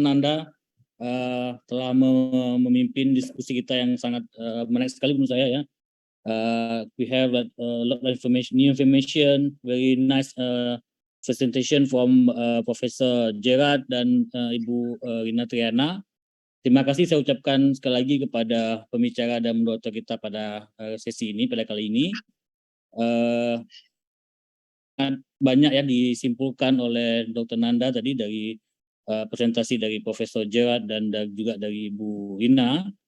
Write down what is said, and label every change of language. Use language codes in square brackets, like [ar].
[id] Nanda telah memimpin diskusi kita yang sangat menarik sekali menurut saya ya. [en] We have a lot of new information, very nice presentation from Professor Gerard dan Ibu Rina Triana. [id] Terima kasih saya ucapkan sekali lagi kepada pembicara dan moderator kita pada sesi ini, pada kali ini. Banyak ya disimpulkan oleh Dr. Nanda tadi dari presentasi dari Profesor Gerard dan juga dari Ibu Rina.